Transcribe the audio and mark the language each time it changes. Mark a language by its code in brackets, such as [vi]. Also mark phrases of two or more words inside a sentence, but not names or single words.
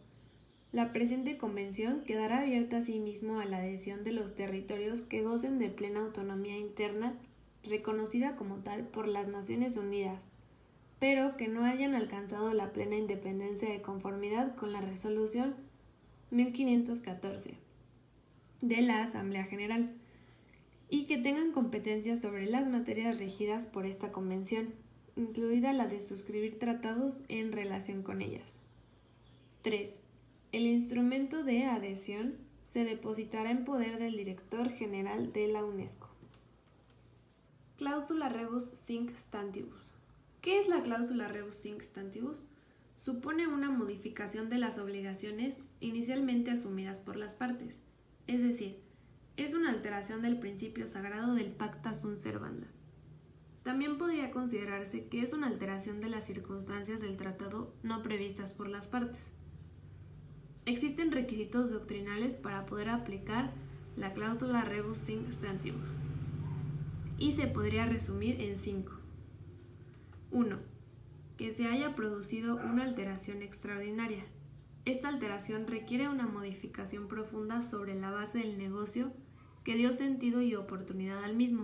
[es] La presente convención quedará abierta asimismo a la adhesión de los territorios que gocen de plena autonomía interna reconocida como tal por las Naciones Unidas, pero que no hayan alcanzado la plena independencia de conformidad con la Resolución 1514 de la Asamblea General, y que tengan competencia sobre las materias regidas por esta convención, incluida la de suscribir tratados en relación con ellas. 3. El instrumento de adhesión se depositará en poder del Director General de la UNESCO. Cláusula [la] rebus sic stantibus. [es] ¿Qué es la cláusula [la] rebus sic stantibus? [es] Supone una modificación de las obligaciones inicialmente asumidas por las partes, es decir, es una alteración del principio sagrado del [la] pacta sunt servanda. [es] También podría considerarse que es una alteración de las circunstancias del tratado no previstas por las partes. Existen requisitos doctrinales para poder aplicar la cláusula [la] rebus sic stantibus, [es] y se podría resumir en 5. 1. Que se haya producido una alteración extraordinaria. Esta alteración requiere una modificación profunda sobre la base del negocio que dio sentido y oportunidad al mismo.